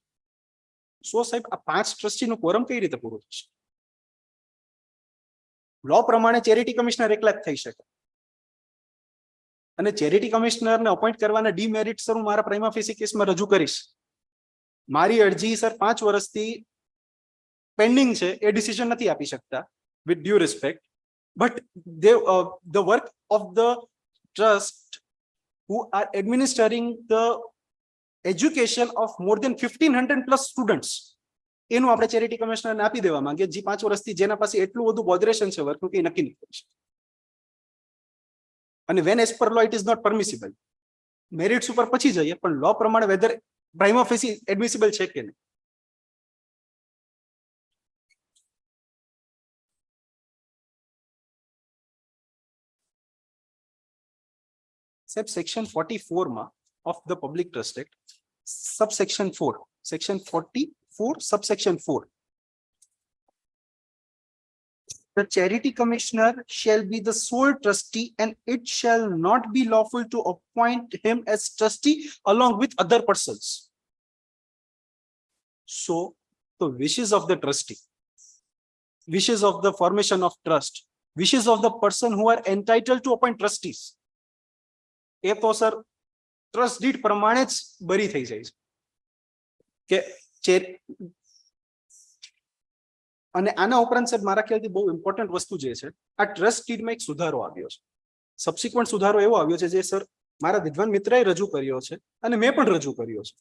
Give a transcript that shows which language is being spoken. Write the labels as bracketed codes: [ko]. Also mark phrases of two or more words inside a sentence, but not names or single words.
[gu] So સાહેબ આ 5 ટ્રસ્ટીનું quorum કઈ રીતે પૂરું થશે? લો પ્રમાણે [en] charity commissioner [gu] એકલા જ થઈ શકે. અને ચેરિટી કમિશનરને અપોઇન્ટ કરવાના ડીમેરિટ સર હું મારા [en] prima facie [gu] કેસમાં રજૂ કરીશ. મારી અરજી સર 5 વર્ષથી પેન્ડિંગ છે, એ ડિસિઝન નથી આપી શકતા [en] with due respect, but the work of the trust who are administering the education of more than 1500 plus students, [gu] એનું આપણે ચેરિટી કમિશનરને આપી દેવા માંગીએ, જે 5 વર્ષથી જેના પાસે એટલું બધું બોધરેશન છે વર્કનું કે નક્કી નહીં કરી શકે. [en] અને when as per law it is not permissible, [gu] મેરિટ્સ ઉપર પછી જઈએ, પણ લો પ્રમાણે [en] whether prima facie admissible [gu] છે કે નહીં. સાહેબ સેક્શન 44 માં [en] of the public trust act, subsection 4, section 44 subsection 4, the charity commissioner shall be the sole trustee and it shall not be lawful to appoint him as trustee along with other persons. So the wishes of the trustee, wishes of the formation of trust, wishes of the person who are entitled to appoint trustees, [gu] એ તો સર [en] trust deed [gu] પ્રમાણે જ બરી થઈ જાય છે કે અને આના ઉપરાંત સાહેબ મારા ખ્યાલથી બહુ ઇમ્પોર્ટન્ટ વસ્તુ જે છે, આ [en] trust deedમાં [gu] એક સુધારો આવ્યો છે. સબસિક્વન્ટ સુધારો એવો આવ્યો છે જે સર મારા વિદ્વાન મિત્રએ રજૂ કર્યો છે અને મેં પણ રજૂ કર્યો છે.